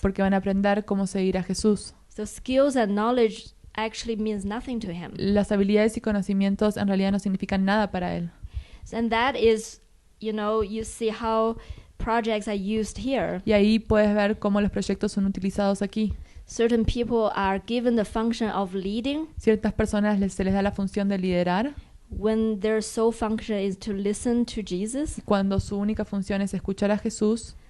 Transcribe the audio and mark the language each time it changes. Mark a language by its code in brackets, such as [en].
[es] porque van a aprender cómo seguir a Jesús. [en] So skills and knowledge actually means nothing to him. [es] Las habilidades y conocimientos en realidad no significan nada para él. [en] And that is, you see how projects are used here. [es] Y ahí puedes ver cómo los proyectos son utilizados aquí. [en] Certain people are given the function of leading [es] Ciertas personas se les da la función de liderar [en] when their sole function is to listen to Jesus, [es] cuando su única función es escuchar a Jesús,